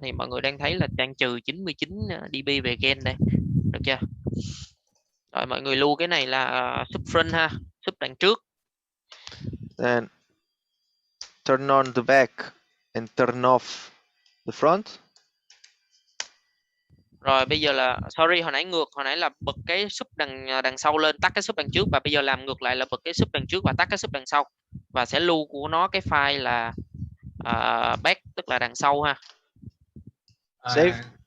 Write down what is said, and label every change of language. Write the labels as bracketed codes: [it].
[vi] Thì mọi người đang thấy là đang trừ 99 dB về gain đây. Được chưa? Rồi mọi người lưu cái này là sub front ha, sub đằng trước. [en] Then turn on the back and turn off the front. [vi] Rồi bây giờ là [en] sorry, [vi] hồi nãy là bật cái sub đằng sau lên, tắt cái sub đằng trước, và bây giờ làm ngược lại là bật cái sub đằng trước và tắt cái sub đằng sau, và sẽ lưu của nó cái file là back, tức là đằng sau ha. [en] Save.